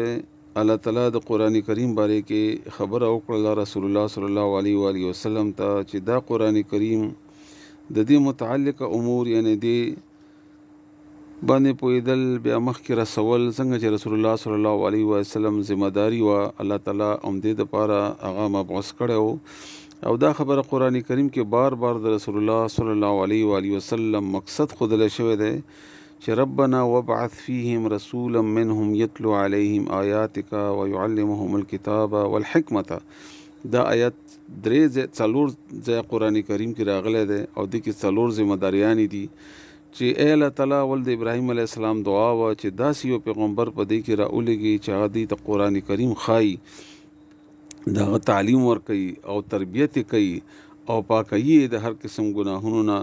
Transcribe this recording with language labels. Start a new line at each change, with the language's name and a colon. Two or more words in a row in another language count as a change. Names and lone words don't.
Pashto: الله تعالی د قرآن کریم باره کې خبره وکړه رسول الله
Arabic: صلی الله علیه و آله وسلم
Pashto: ته چې دا قرآن کریم د دې متعلق امور یعنی دې باندې پویدل بیا مخکې رسول څنګه چې رسول الله
Arabic: صلی الله علیه و سلم
Pashto: ذمہ داری و الله تعالی دې لپاره هغه مبعوث کړو او دا خبره قرآن کریم کې بار بار د رسول الله صلی الله علیه و آله وسلم مقصد خودل شوی دی چې
Arabic: ربنا وابعث فيهم رسولا منهم يتلو عليهم آياتك ويعلمهم الكتاب والحكمة.
Pashto: دا آیت څلور ځای قرآن کریم کې راغلی دی او د کې څلور ذمہ داریانې دي چې ای الله تعالی ول د ابراهیم
Arabic: علیه السلام
Pashto: دعا و چې داسې یو پیغمبر په دې کې راولېږي چې هغه دې ته قرآن کریم ښایي، دغه تعلیم ورکوي او تربیت کوي او پاکوي د هر قسم ګناهونو نه.